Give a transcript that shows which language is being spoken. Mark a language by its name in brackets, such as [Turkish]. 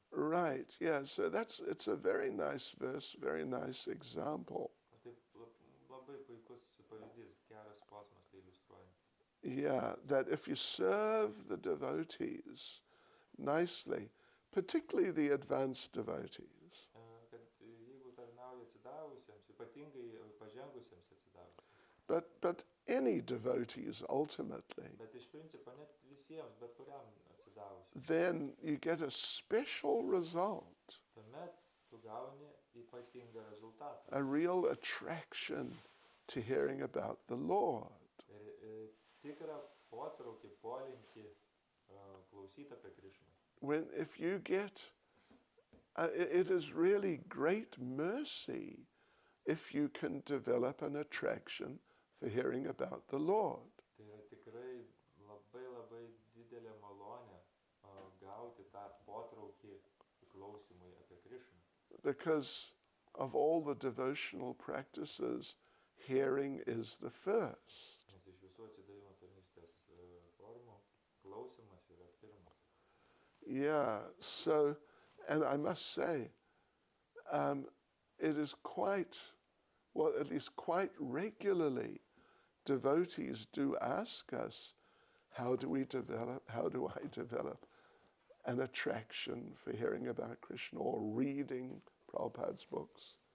[English] Right, yeah, so it's a very nice verse, very nice example. [Lithuanian] Taip labai puikus pavyzdys, geras posmas tai iliustruoja. [English] Yeah, that if you serve the devotees nicely, particularly the advanced devotees, [Lithuanian] Kad jeigu tarnauja atsidavusiems, ypatingai pažengusiems atsidavusiems. [English] but any devotees ultimately, [Lithuanian] Bet iš principo net visiems, bet kuriam atsidavusiam. [English] then you get a special result, [Lithuanian] Tuomet tu gauni ypatingą rezultatą. [English] a real attraction to hearing about the Lord. [Lithuanian] Ir tikrą potraukį, polinkį klausyti apie Krišną. [English] If you get, it is really great mercy if you can develop an attraction for hearing about the Lord. [Lithuanian] Tai yra tikrai labai didelė malonė gauti tą potraukį klausimui apie Krišną. [English] Because of all the devotional practices, hearing is the first. [Lithuanian] Nes iš visų atsidavimo tarnystės formų klausimas yra pirmas. [English] Yeah, so, and I must say, it is quite, well, at least quite regularly, devotees do ask us, how do I develop an attraction for hearing about Krishna or reading Prabhupada's books?